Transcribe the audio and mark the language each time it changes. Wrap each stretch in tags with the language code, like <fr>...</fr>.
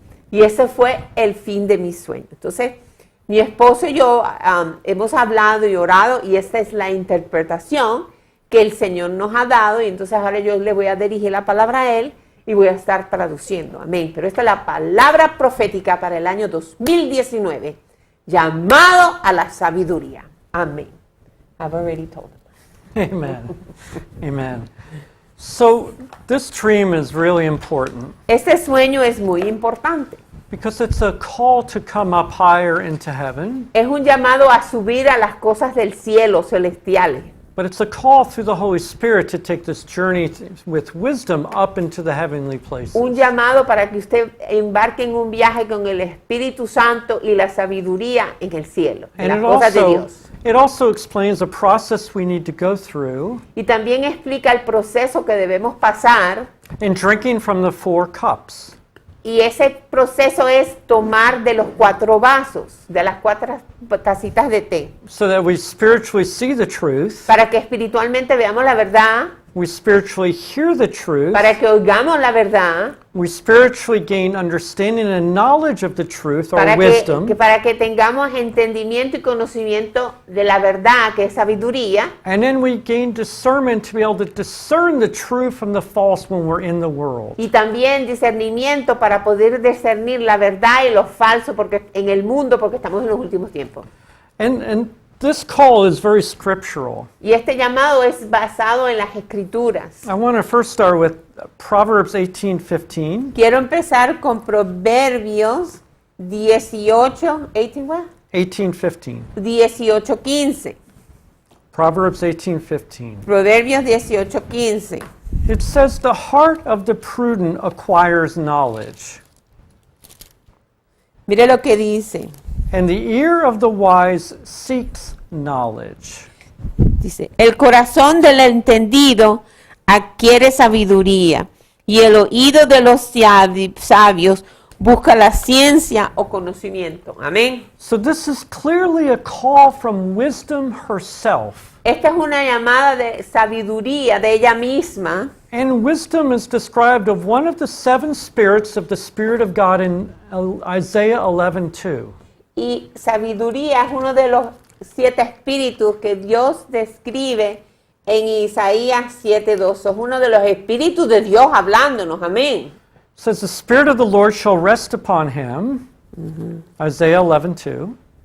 <es>Y ese fue el fin de mi sueño. Entonces, mi esposo y yo hemos hablado y orado, y esta es la interpretación que el Señor nos ha dado, y entonces ahora yo le voy a dirigir la palabra a Él, y voy a estar traduciendo, amén. Pero esta es la palabra profética para el año 2019, llamado a la sabiduría, amén.</es> <en>I've already told them. Amen. Amen. So this dream is really important</en> <es>Este sueño es muy importante.</es> <en>because it's a call to come up higher into heaven,</en> <es>Es un llamado a subir a las cosas del cielo celestiales.</es> <en>but it's a call through the Holy Spirit to take this journey with wisdom up into the heavenly places.</en> <es>Un llamado para que usted embarque en un viaje con el Espíritu Santo y la sabiduría en el cielo, en</es> <en>And</en> <es>las cosas de Dios.</es> <en>it also explains a process we need to go through</en> <es>Y también explica el proceso que debemos pasar,</es> <en>in drinking from the 4 cups.</en> <es>y ese proceso es tomar de los 4 vasos, de las 4 tacitas de té,</es> <en>So that we spiritually see the truth,</en> <es>para que espiritualmente veamos la verdad,</es> <en>we spiritually hear the truth,</en> <es>para que oigamos la verdad,</es> <en>we spiritually gain understanding and knowledge of the truth or</en> <es>para</es> <en>wisdom,</en> <es>para que tengamos entendimiento y conocimiento de la verdad, que es sabiduría,</es> <en>and then we gain discernment to be able to discern the true from the false when we're in the world.</en> <es>y también discernimiento para poder discernir la verdad y lo falso porque en el mundo, porque estamos en los últimos tiempos.</es> <en>And this call is very scriptural.</en> <es>Y este llamado es basado en las Escrituras.</es> <en>I want to first start with Proverbs 18:15.</en> <es>Quiero empezar con Proverbios 18, 18</es> <en>what? 18:15. 18:15. Proverbs 18:15.</en> <es>Proverbios 18:15.</es> <en>It says, "The heart of the prudent acquires knowledge,</en> <es>Mire lo que dice.</es> <en>and the ear of the wise seeks knowledge."</en> <es>Dice, el corazón del entendido adquiere sabiduría y el oído de los sabios busca la ciencia o conocimiento. Amén.</es> <en>So this is clearly a call from wisdom herself.</en> <es>Esta es una llamada de sabiduría de ella misma.</es> <en>And wisdom is described of one of the 7 spirits of the Spirit of God in Isaiah 11:2.</en> <es>Y sabiduría es uno de los 7 espíritus que Dios describe en Isaías 7:2. Es uno de los espíritus de Dios hablándonos. Amén.</es> <en>It says, "The Spirit of the Lord shall rest upon him." Isaiah 11:2.</en>